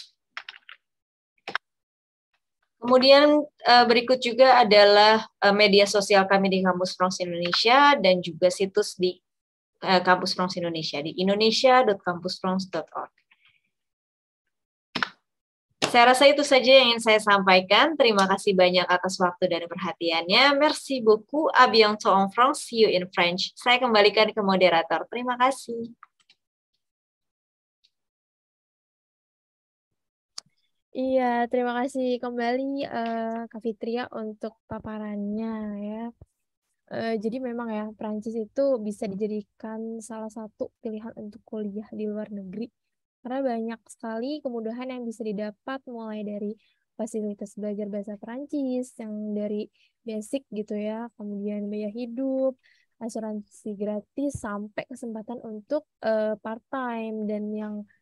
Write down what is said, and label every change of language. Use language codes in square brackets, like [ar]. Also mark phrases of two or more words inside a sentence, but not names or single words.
[id] Kemudian berikut juga adalah media sosial kami di Kampus France Indonesia dan juga situs di Kampus France Indonesia di indonesia.kampusfrance.org. Saya rasa itu saja yang ingin saya sampaikan. Terima kasih banyak atas waktu dan perhatiannya. [fr] Merci beaucoup. À bientôt en France. [en] See you in French. [id] Saya kembalikan ke moderator. Terima kasih. Iya, terima kasih kembali Kak Fitria untuk paparannya ya. Jadi memang ya Prancis itu bisa dijadikan salah satu pilihan untuk kuliah di luar negeri karena banyak sekali kemudahan yang bisa didapat mulai dari fasilitas belajar bahasa Prancis yang dari basic gitu ya, kemudian biaya hidup, asuransi gratis sampai kesempatan untuk part-time dan yang